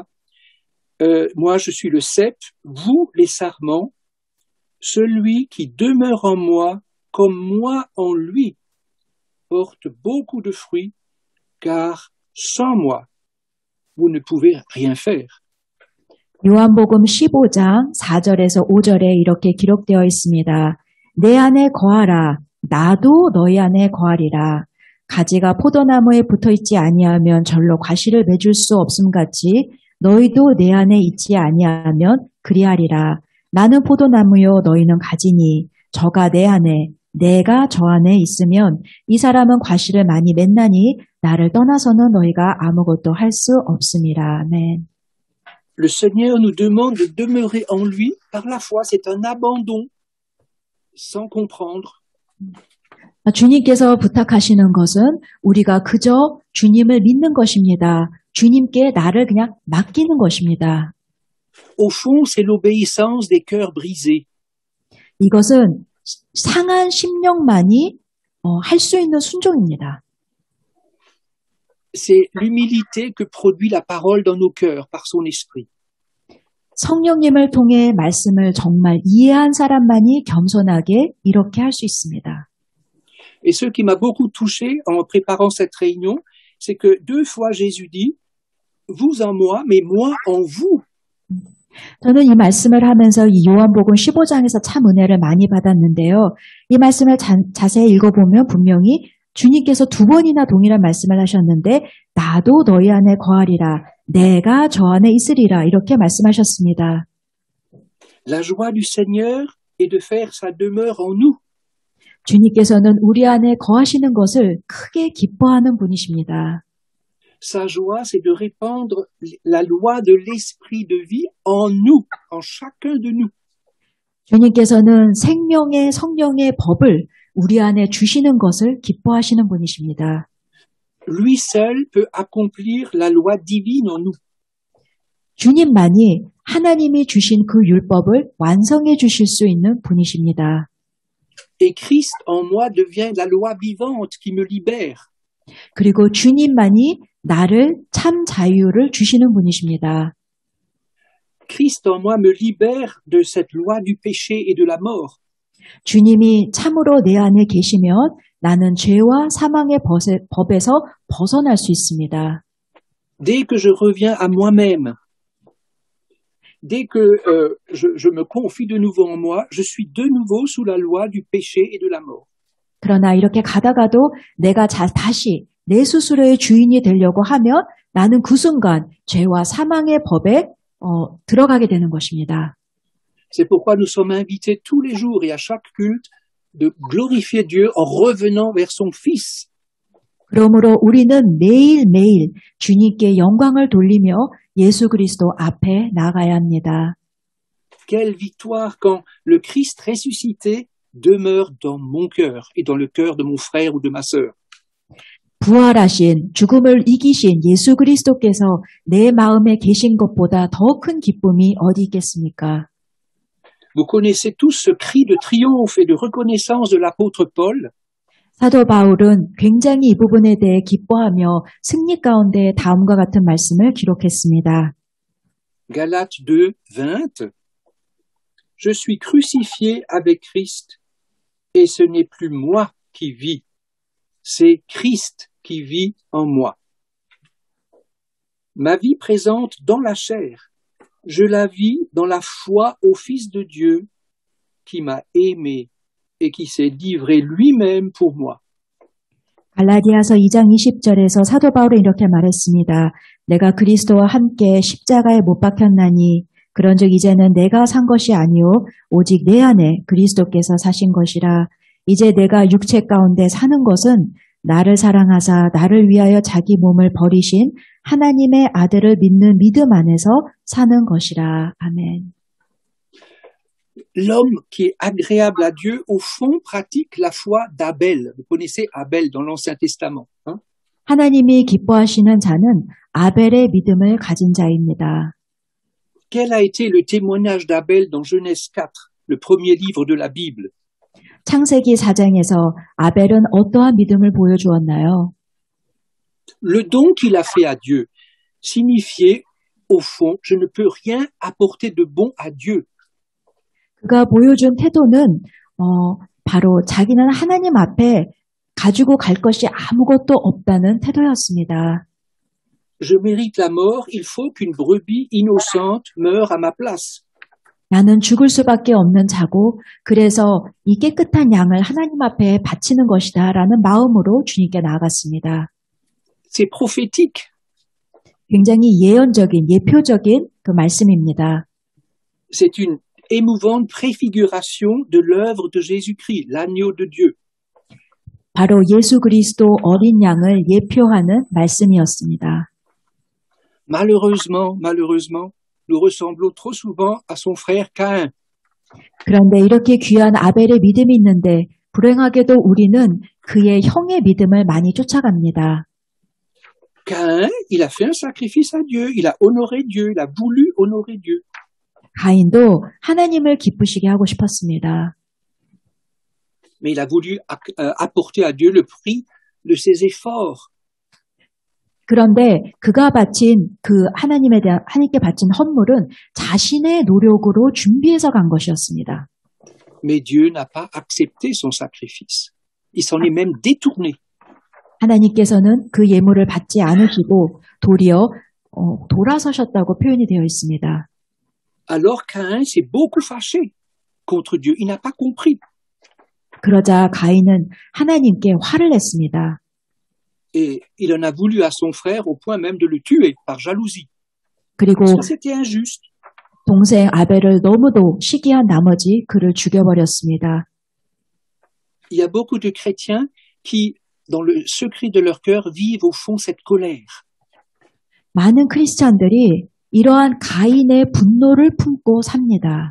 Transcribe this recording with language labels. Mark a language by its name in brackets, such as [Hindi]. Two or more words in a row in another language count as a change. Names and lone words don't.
[French] Moi je suis le cep, vous les sarments. Celui qui demeure en moi, comme moi en lui, porte beaucoup de fruits, car sans moi, vous ne pouvez rien faire. [Korean] 요한복음 15장 4절에서 5절에 이렇게 기록되어 있습니다. 내 안에 거하라. 나도 너희 안에 거하리라. 가지가 포도나무에 붙어있지 아니하면 절로 과실을 맺을 수 없음같이 너희도 내 안에 있지 아니하면 그리하리라. 나는 포도나무요 너희는 가지니 저가 내 안에 내가 저 안에 있으면 이 사람은 과실을 많이 맺나니 나를 떠나서는 너희가 아무것도 할 수 없음이라. 아멘. [French] Le Seigneur nous demande de demeurer en lui par la foi. C'est un abandon sans comprendre. [Korean] 주님께서 부탁하시는 것은 우리가 그저 주님을 믿는 것입니다. 주님께 나를 그냥 맡기는 것입니다. [French] Au fond, c'est l'obéissance des cœurs brisés. [Korean] 이것은 상한 심령만이 할 수 있는 순종입니다. [French] C'est l'humilité que produit la parole dans nos cœurs par son esprit. [Korean] 성령님을 통해 말씀을 정말 이해한 사람만이 겸손하게 이렇게 할 수 있습니다. [French] Et ce qui m'a beaucoup touché en préparant cette réunion, c'est que 2 fois Jésus dit « Vous en moi, mais moi en vous ». [Korean] 저는 이 말씀을 하면서 이 요한복음 15장에서 참 은혜를 많이 받았는데요. 이 말씀을 자세히 읽어보면 분명히 주님께서 2번이나 동일한 말씀을 하셨는데 나도 너희 안에 거하리라. 내가 저 안에 있으리라. 이렇게 말씀하셨습니다. [French] La joie du Seigneur est de faire sa demeure en nous. [Korean] 주님께서는 우리 안에 거하시는 것을 크게 기뻐하는 분이십니다. [French] Sa joie, c'est de répandre la loi de l'esprit de vie en nous, en chacun de nous. [Korean] 주님께서는 생명의 성령의 법을 우리 안에 주시는 것을 기뻐하시는 분이십니다. [French] Lui seul peut accomplir la loi divine en nous. [Korean] 주님만이 하나님이 주신 그 율법을 완성해 주실 수 있는 분이십니다. [French] Et Christ en moi devient la loi vivante qui me libère. [Korean] 그리고 주님만이 나를 참 자유를 주시는 분이십니다. [French] Christ en moi me libère de cette loi du péché et de la mort. [Korean] 주님이 참으로 내 안에 계시면 나는 죄와 사망의 법에서 벗어날 수 있습니다. [French] Dès que je reviens à moi-même, dès que je me confie de nouveau en moi, je suis de nouveau sous la loi du péché et de la mort. [Korean] 그러나 이렇게 가다가도 내가 다시 내 스스로의 주인이 되려고 하면 나는 그 순간 죄와 사망의 법에 들어가게 되는 것입니다. [French] C'est pourquoi nous sommes invités tous les jours et à chaque culte de glorifier Dieu en revenant vers son Fils. [Korean] 그러므로 우리는 매일매일 주님께 영광을 돌리며 예수 그리스도 앞에 나가야 합니다. [French] Quelle victoire quand le Christ ressuscité demeure dans mon cœur et dans le cœur de mon frère ou de ma sœur. [Korean] 부활하신 죽음을 이기신 예수 그리스도께서 내 마음에 계신 것보다 더 큰 기쁨이 어디 있겠습니까? [French] Vous connaissez tous ce cri de triomphe et de reconnaissance de l'apôtre Paul. [Korean] 사도 바울은 굉장히 이 부분에 대해 기뻐하며 승리 가운데 다음과 같은 말씀을 기록했습니다. [French] Galates 2, 20. Je suis crucifié avec Christ et ce n'est plus moi qui vis, c'est Christ qui vit en moi. Ma vie présente dans la chair, je la vis dans la foi au Fils de Dieu qui m'a aimé et qui s'est livré lui-même pour moi. [Korean] 갈라디아서 2장 20절에서 사도 바울은 이렇게 말했습니다. 내가 그리스도와 함께 십자가에 못 박혔나니 그런즉 이제는 내가 산 것이 아니요 오직 내 안에 그리스도께서 사신 것이라. 이제 내가 육체 가운데 사는 것은 나를 사랑하사 나를 위하여 자기 몸을 버리신 하나님의 아들을 믿는 믿음 안에서 사는 것이라. 아멘. [French] L'homme qui est agréable à Dieu, au fond, pratique la foi d'Abel. Vous connaissez Abel dans l'Ancien Testament. Hein? [Korean] 하나님이 기뻐하시는 자는 아벨의 믿음을 가진 자입니다. [French] Quel a été le témoignage d'Abel dans Genèse 4, le premier livre de la Bible? [Korean] 창세기 4장에서 아벨은 어떠한 믿음을 보여주었나요? [French] Le don qu'il a fait à Dieu signifiait, au fond, je ne peux rien apporter de bon à Dieu. [Korean] 그가 보여준 태도는 바로 자기는 하나님 앞에 가지고 갈 것이 아무것도 없다는 태도였습니다. [French] Je mérite la mort, il faut qu'une brebis innocente meure à ma place. [Korean] 나는 죽을 수밖에 없는 자고 그래서 이 깨끗한 양을 하나님 앞에 바치는 것이다 라는 마음으로 주님께 나아갔습니다. [French] C'est prophétique. [Korean] 굉장히 예언적인, 예표적인 그 말씀입니다. [French] C'est une émouvante préfiguration de l'œuvre de Jésus-Christ, l'agneau de Dieu. [Korean] 바로 예수 그리스도 어린 양을 예표하는 말씀이었습니다. [French] Malheureusement, nous ressemblons trop souvent à son frère Caïn. [Korean] 그런데 이렇게 귀한 아벨의 믿음이 있는데 불행하게도 우리는 그의 형의 믿음을 많이 쫓아갑니다. [French] Caïn, il a fait un sacrifice à Dieu, il a honoré Dieu, il a voulu honorer Dieu. [Korean] 가인도 하나님을 기쁘시게 하고 싶었습니다. [French] Mais il a voulu apporter à Dieu le prix de ses efforts. [Korean] 그런데 그가 바친 그 하나님께 바친 헌물은 자신의 노력으로 준비해서 간 것이었습니다. [French] Mais Dieu n'a pas accepté son sacrifice. Il s'en est même détourné. [Korean] 하나님께서는 그 예물을 받지 않으시고 도리어 돌아서셨다고 표현이 되어 있습니다. [French] Alors Caïn s'est beaucoup fâché contre Dieu. Il n'a pas compris. [Korean] 그러자 가인은 하나님께 화를 냈습니다. [French] Et il en a voulu à son frère au point même de le tuer par jalousie. [Korean] 그리고 [French] Parce que c'était injuste. [Korean] 동생 아벨을 너무도 시기한 나머지 그를 죽여버렸습니다. [French] Il y a beaucoup de chrétiens qui, dans le secret de leur cœur, vivent au fond cette colère. [Korean] 많은 크리스찬들이 이러한 가인의 분노를 품고 삽니다.